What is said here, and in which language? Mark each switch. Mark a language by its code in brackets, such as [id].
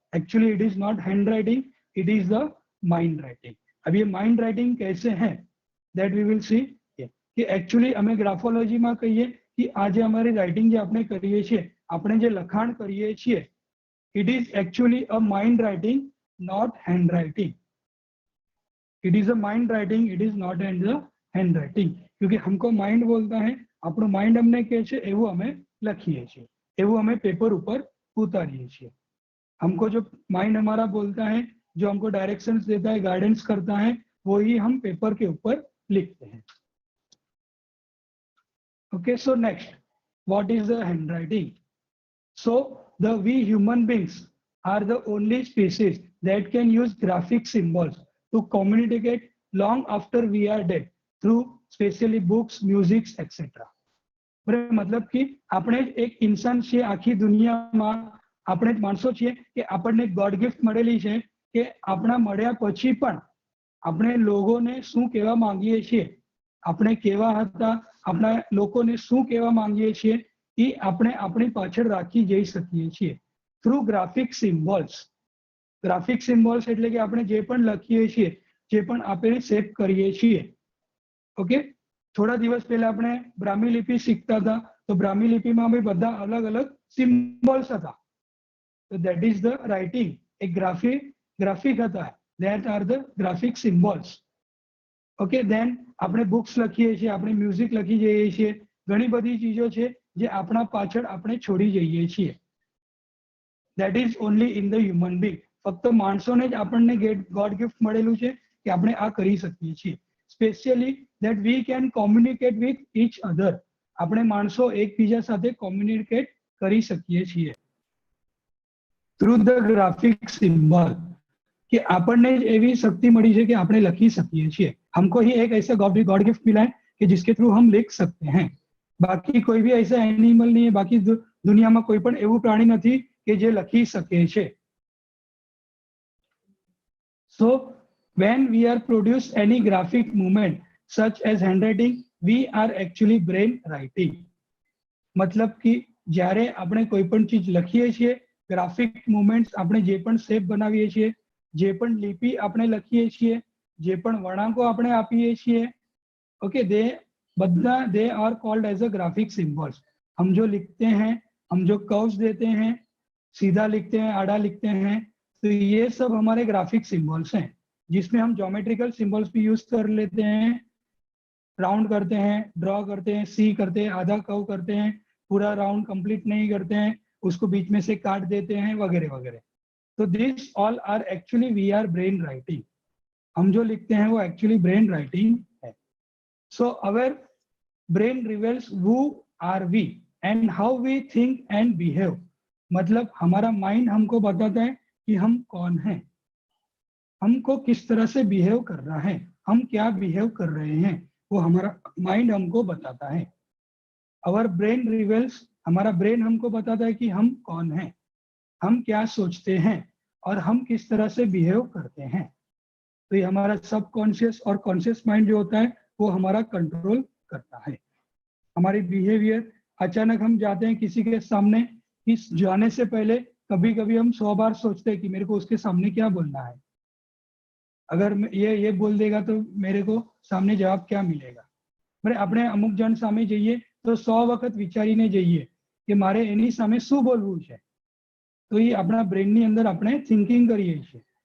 [en] Actually it is not hand writing, it is the mind writing. [hi] अब ये mind writing कैसे है [en] that we will see [hi] कि actually हमें ग्राफोलॉजी में कहिए कि आज हमारी राइटिंग जो [gu] આપણે કરીએ છીએ, આપણે જે લખાણ કરીએ છીએ, [en] it is actually a mind writing, not hand writing. It is a mind writing, it is not the hand writing. [hi] क्योंकि हमको माइंड बोलता है, [gu] આપણો માઇન્ડ અમને કહે છે એવું અમે લખીએ છીએ, એવું અમે પેપર ઉપર ઉતારીએ છીએ। [hi] हमको जो माइंड हमारा बोलता है, जो हमको डायरेक्शंस देता है, गाइडेंस करता है, वो ही हम पेपर के ऊपर लिखते हैं। [en] Okay, so next, what is the handwriting? So the we human beings are the only species that can use graphic symbols to communicate long after we are dead through specially books, music, etc. [hi] मतलब कि [gu] આપણે એક ઇન્સાન છે આખી દુનિયામાં, આપણે માણસો છીએ કે આપણને ગોડ ગિફ્ટ મળેલી છે કે આપણા મળ્યા પછી પણ આપણે લોકોને શું કહેવા માંગીએ છીએ, આપણે કેવા હતા, આપણા લોકોને શું કહેવા માંગીએ છીએ એ આપણે આપણી પાછળ રાખી જઈ શકીએ છીએ [en] Through graphic symbols. [gu] Graphic symbols એટલે કે આપણે જે પણ લખીએ છીએ, જે પણ આપણે સેવ કરીએ છીએ। ઓકે, થોડા દિવસ પહેલા આપણે બ્રાહ્મી લિપિ શીખતા હતા, તો બ્રાહ્મી લિપિમાં બી બધા અલગ અલગ સિમ્બોલ્સ હતા, તો [en] That is the writing. [gu] એક ગ્રાફિક હતા, [en] That are the graphic symbols. [gu] Okay, દેન આપણે બુક્સ લખીએ છીએ, આપણે મ્યુઝિક લખી જઈએ છીએ, ઘણી બધી ચીજો છે જે આપણા પાછળ આપણે છોડી જઈએ છીએ। [en] That is only in the human being. [gu] ફક્ત માણસોને જ આપણને ગોડ ગિફ્ટ મળેલું છે કે આપણે આ કરી શકીએ છીએ। [en] specially that we can communicate with each other, [gu] આપણે માણસો એકબીજા સાથે કોમ્યુનિકેટ કરી શકીએ છીએ [en] through the graphic symbol। [gu] कि આપણને એવી શક્તિ મળી છે કે આપણે લખી શકીએ છીએ। [hi] हमको ही एक ऐसा गॉड गिफ्ट मिला है कि जिसके थ्रू हम लिख सकते हैं। बाकी कोई भी ऐसा एनिमल नहीं है, बाकी दुनिया में कोई पण [gu] એવું પ્રાણી નથી કે જે લખી શકે છે। [en] So when we are produce any graphic movement such as handwriting, we are actually brain writing। [hi] मतलब कि [gu] જ્યારે આપણે કોઈ પણ ચીજ લખીએ છીએ, ગ્રાફિક મૂવમેન્ટ્સ આપણે જે પણ શેપ બનાવીએ છીએ, જે પણ લિપિ આપણે લખીએ છીએ, જે પણ વળાંકો આપણે આપીએ છીએ, okay, [en] They are called as a graphic symbols. [hi] हम जो लिखते हैं, हम जो कर्व्स देते हैं, सीधा लिखते हैं, आड़ा लिखते हैं, तो ये सब हमारे ग्राफिक सिंबल्स हैं, जिसमें हम ज्योमेट्रिकल सिंबल्स भी यूज कर लेते हैं। राउंड करते हैं, ड्रॉ करते हैं, सी करते हैं, आधा कर्व करते हैं, पूरा राउंड कंप्लीट नहीं करते हैं, उसको बीच में से काट देते हैं, वगैरह वगैरह। तो [en] This all are actually we are brain writing. [hi] हम जो लिखते हैं वो एक्चुअली ब्रेन राइटिंग है। [en] So our brain reveals who are we and how we think and behave। [hi] मतलब हमारा माइंड हमको बताता है कि हम कौन हैं, हमको किस तरह से बिहेव कर रहा है, हम क्या बिहेव कर रहे हैं, वो हमारा माइंड हमको बताता है। [en] Our brain reveals, [hi] हमारा ब्रेन हमको बताता है कि हम कौन हैं, हम क्या सोचते हैं और हम किस तरह से बिहेव करते हैं। तो ये हमारा सबकॉन्शियस और कॉन्शियस माइंड जो होता है वो हमारा कंट्रोल करता है। हमारी बिहेवियर, अचानक हम जाते हैं किसी के सामने, इस जाने से पहले कभी कभी हम 100 बार सोचते हैं कि मेरे को उसके सामने क्या बोलना है, अगर ये बोल देगा तो मेरे को सामने जवाब क्या मिलेगा। [gu] बरे આપણે અમુક જણ સામે જઈએ તો 100 વખત વિચારીને જઈએ કે મારે એની સામે શું બોલવું છે। તો એ આપણા બ્રેનની અંદર આપણે થિંકિંગ કરીએ છીએ।